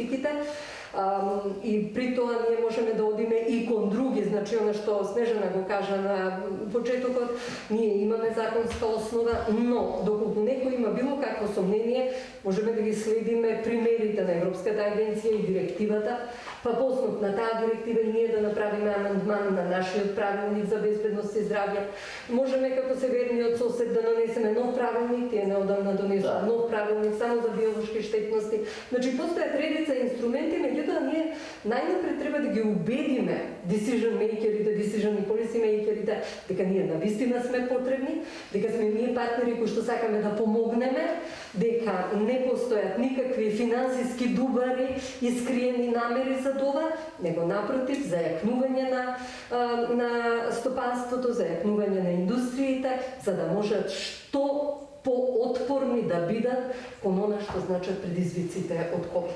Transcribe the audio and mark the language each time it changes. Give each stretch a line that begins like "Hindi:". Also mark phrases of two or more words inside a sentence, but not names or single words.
Macedonian: И при тоа ние можеме да одиме и кон други, Значи, оно што Снежана го кажа на почетокот, ние имаме законска основа, но доколку некој има било какво сомнение, можеме да ги следиме примерите на Европската агенција и директивата, па по основ на таа директива и ние да направиме амандман на нашиот правилник за безбедност и здравје. Можеме како северниот сосед да нанесеме нов правилник, тие неодамна донесоа нов правилник само за биолошки штетности. Значи, постојат редица инструменти, меѓутоа ние најнапред треба да ги убедиме
English: decision makerите, decision
Macedonian: и
English: policy makerите,
Macedonian: дека ние навистина сме потребни, дека сме ние партнери кои што сакаме да помогнеме, дека не постојат никакви финансиски дубари и скриени намери за това, него напротив, зајакнување на стопанството, зајакнување на индустриите, за да можат што поотпорни да бидат кон она што значат предизвиците од COVID.